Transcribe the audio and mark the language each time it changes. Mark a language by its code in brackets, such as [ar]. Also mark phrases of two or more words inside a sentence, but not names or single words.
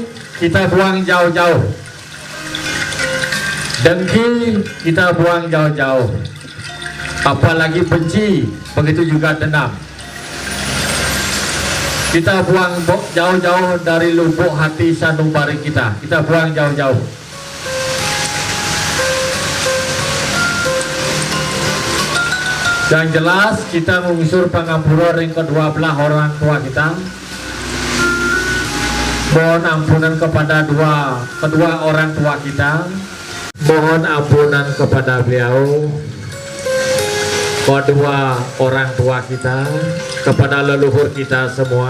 [id] Kita buang jauh-jauh, dengki kita buang jauh-jauh, apalagi benci, begitu juga dendam kita buang jauh-jauh dari lubuk hati sanubari kita. Kita buang jauh-jauh. Yang jelas kita mengusul [ban] pangampura ring [id] kedua belah orang tua kita. Mohon ampunan kepada kedua orang tua kita. Mohon ampunan kepada beliau, kedua orang tua kita, kepada leluhur kita semua.